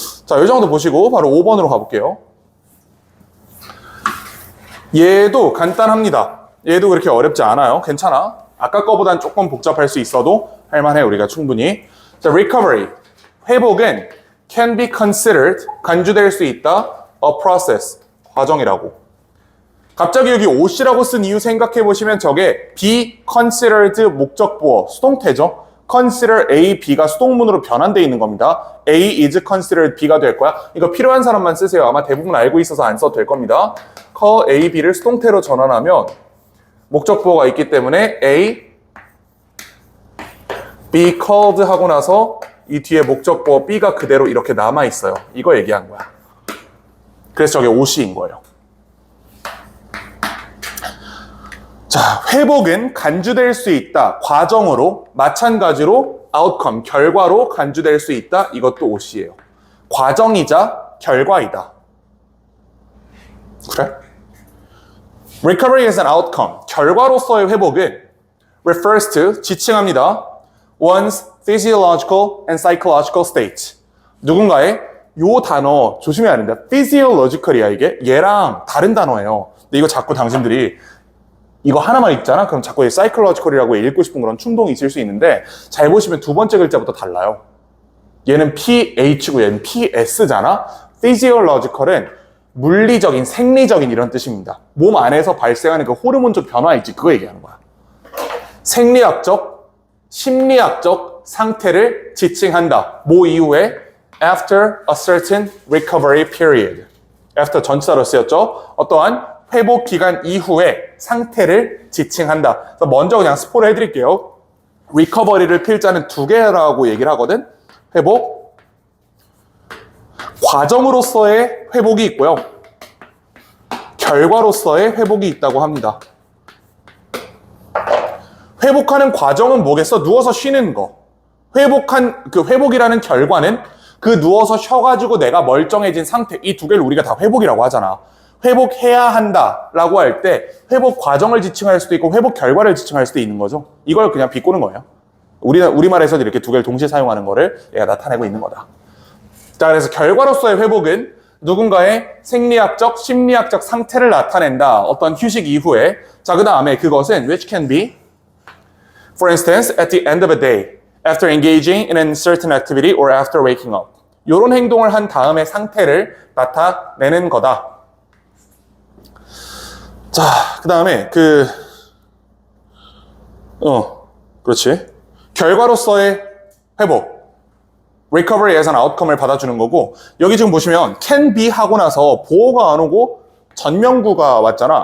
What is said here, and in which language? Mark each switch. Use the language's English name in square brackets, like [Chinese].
[Korean] 자, 이 정도 보시고 바로 5번으로 가볼게요. 얘도 간단합니다. 얘도 그렇게 어렵지 않아요. 괜찮아. 아까 거보단 조금 복잡할 수 있어도 할만해. 우리가 충분히. 자, recovery. 회복은 [English] can be considered, [Korean] 간주될 수 있다. [English] a process, [Korean] 과정이라고. 갑자기 여기 OC라고 쓴 이유 생각해 보시면 저게 [English] be considered [Korean] 목적보어, 수동태죠. consider A, B가 수동문으로 변환되어 있는 겁니다. [English] A is considered B가 [Korean] 될 거야. 이거 필요한 사람만 쓰세요. 아마 대부분 알고 있어서 안 써도 될 겁니다. call A, B를 수동태로 전환하면 목적보어가 있기 때문에 A, B called 하고 나서 이 뒤에 목적어 B가 그대로 이렇게 남아있어요. 이거 얘기한 거야. 그래서 저게 OC인 거예요. 자, 회복은 간주될 수 있다. 과정으로, 마찬가지로 outcome, 결과로 간주될 수 있다. 이것도 OC예요. 과정이자 결과이다. 그래? [English] Recovery is an outcome. [Korean] 결과로서의 회복은 [English] refers to, [Korean] 지칭합니다. [English] One's physiological and psychological state. [Korean] 누군가의 요 단어 조심해야 됩니다. physiological이야 이게. 얘랑 다른 단어예요. 근데 이거 자꾸 당신들이 이거 하나만 읽잖아? 그럼 자꾸 psychological이라고 읽고 싶은 그런 충동이 있을 수 있는데 잘 보시면 두 번째 글자부터 달라요. 얘는 PH고 얘는 PS잖아? physiological은 물리적인, 생리적인 이런 뜻입니다. 몸 안에서 발생하는 그 호르몬적 변화 있지? 그거 얘기하는 거야. 생리학적, 심리학적 상태를 지칭한다. 뭐 이후에? [English] After a certain recovery period. [Korean] After 전치사로 쓰였죠? 어떠한 회복 기간 이후에 상태를 지칭한다. 그래서 먼저 그냥 스포를 해드릴게요. recovery를 필자는 두 개라고 얘기를 하거든. 회복, 과정으로서의 회복이 있고요. 결과로서의 회복이 있다고 합니다. 회복하는 과정은 뭐겠어? 누워서 쉬는 거. 회복이라는 결과는 그 누워서 쉬어가지고 내가 멀쩡해진 상태, 이 두 개를 우리가 다 회복이라고 하잖아. 회복해야 한다라고 할 때 회복 과정을 지칭할 수도 있고 회복 결과를 지칭할 수도 있는 거죠. 이걸 그냥 비꼬는 거예요. 우리말에서도 이렇게 두 개를 동시에 사용하는 거를 얘가 나타내고 있는 거다. 자, 그래서 결과로서의 회복은 누군가의 생리학적, 심리학적 상태를 나타낸다. 어떤 휴식 이후에. 자, 그 다음에 그것은 [English] which can be, for instance, at the end of a day, after engaging in a certain activity or after waking up. [Korean] 이런 행동을 한 다음에 상태를 나타내는 거다. 자, 그 다음에 그렇지. 결과로서의 회복. [English] recovery as an outcome [Korean] 을 받아주는 거고, 여기 지금 보시면 can be 하고 나서 보어가 안 오고 전명구가 왔잖아.